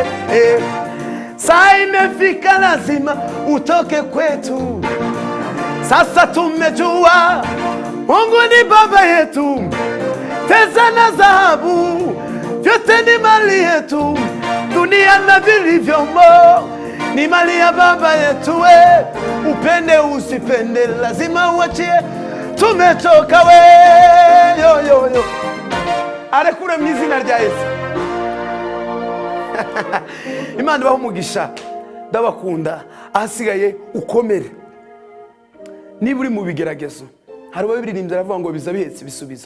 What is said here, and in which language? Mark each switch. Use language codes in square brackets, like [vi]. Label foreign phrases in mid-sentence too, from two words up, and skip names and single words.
[sw] Saa imefika lazima utoke kwetu, sasa tumejua Mungu ni baba yetu, fedha na dhahabu vyote ni mali yetu, dunia na vilivyomo ni mali ya baba yetu we, upende usipende lazima uachie. Tumechoka we, yo. [rw] Arekure mu izina rya Yesu. Imana ibahe umugisha, ndabakunda. Ahasigaye ukomere, niba uri mu bigeragezo, hari ababiririmbye aravuga ngo biza bihetse ibisubizo.